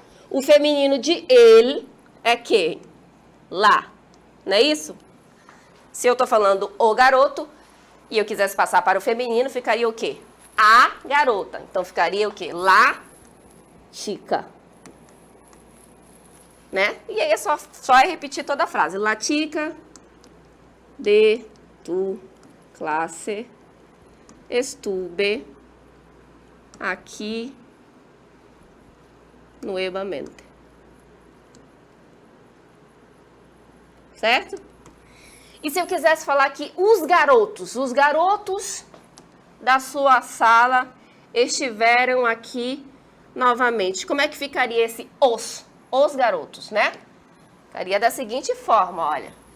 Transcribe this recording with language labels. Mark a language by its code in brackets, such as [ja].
[pt] O feminino de ele é que? Lá, não é isso? Se eu tô falando o garoto e eu quisesse passar para o feminino, ficaria o quê? A garota. Então, ficaria o quê? [es] La chica. [pt] Né? E aí é só repetir toda a frase. [es] La chica de tu clase estuve aqui nuevamente. [pt] Certo? E se eu quisesse falar que os garotos da sua sala estiveram aqui novamente. Como é que ficaria esse os? Os garotos, né? Ficaria da seguinte forma, olha.